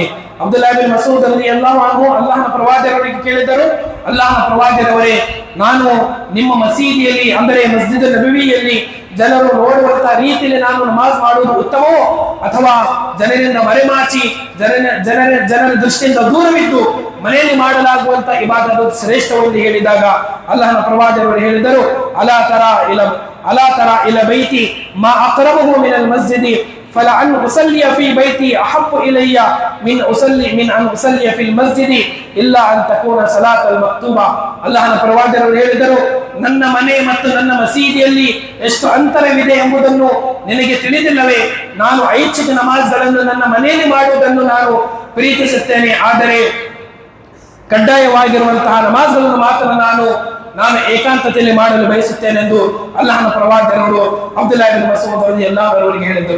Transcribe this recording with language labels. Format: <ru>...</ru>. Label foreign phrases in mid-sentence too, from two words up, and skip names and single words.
<kn>ಅಬ್ದುಲ್ಲಾ ಬಿನ್ ಮಸೂದ್</kn> <ar>رضي الله عنه</ar> <kn>ಅಲ್ಲಾಹನ ಪ್ರವಾದಿಯವರಿಗೆ ಕೇಳಿದರು, ಅಲ್ಲಾಹನ ಪ್ರವಾದಿಯವರೇ, ನಾನು ನಿಮ್ಮ ಮಸೀದಿಯಲ್ಲಿ ಅಂದರೆ ಮಸ್ಜಿದ್ ನಬವಿಯಲ್ಲಿ ಜನರು ನೋಡುವಂತಹ ರೀತಿಯಲ್ಲಿ ನಾನು ನಮಾಜ್ ಮಾಡುವುದು ಉತ್ತಮವೋ ಅಥವಾ ಜನರಿಂದ ಮರೆಮಾಚಿ ಜನರ ದೃಷ್ಟಿಯಿಂದ ದೂರವಿದ್ದು ಮನೆಯಲ್ಲಿ ಮಾಡಲಾಗುವಂತಹ ಇಬಾದತ್ ಶ್ರೇಷ್ಠವೆಂದು ಹೇಳಿದಾಗ ಅಲ್ಲಾಹನ ಪ್ರವಾದಿಯವರು ಹೇಳಿದರು,</kn> <ar>ألا ترى إلى بيتي ما أقربه من المسجد فلأن أصلي في بيتي أحب إلي من أن أصلي في المسجد إلا أن تكون صلاة المكتوبة.</ar> <kn>ಅಲ್ಲಾಹನ ಪ್ರವಾದಿಯವರು ಹೇಳಿದರು, ನನ್ನ ಮನೆ ಮತ್ತು ನನ್ನ ಮಸೀದಿಯಲ್ಲಿ ಎಷ್ಟು ಅಂತರವಿದೆ ಎಂಬುದನ್ನು ನಿನಗೆ ತಿಳಿದಿಲ್ಲವೇ? ನಾನು ಐಚ್ಛಿಕ ನಮಾಜ್ಗಳನ್ನು ನನ್ನ ಮನೆಯಲ್ಲಿ ಮಾಡುವುದನ್ನು ನಾನು ಪ್ರೀತಿಸುತ್ತೇನೆ, ಆದರೆ ಕಡ್ಡಾಯವಾಗಿರುವಂತಹ ನಮಾಜ್ಗಳನ್ನು ಮಾತ್ರ ನಾನು ಏಕಾಂತತೆಯಲ್ಲಿ ಮಾಡಲು ಬಯಸುತ್ತೇನೆ ಎಂದು ಅಲ್ಲಾಹನ ಪ್ರವಾದಿಯವರು ಅಬ್ದುಲ್ಲಾ ಇಬ್ನ್ ಮಸ್ಊದ್ ಅವರಿಗೆ ಹೇಳಿದರು.</kn>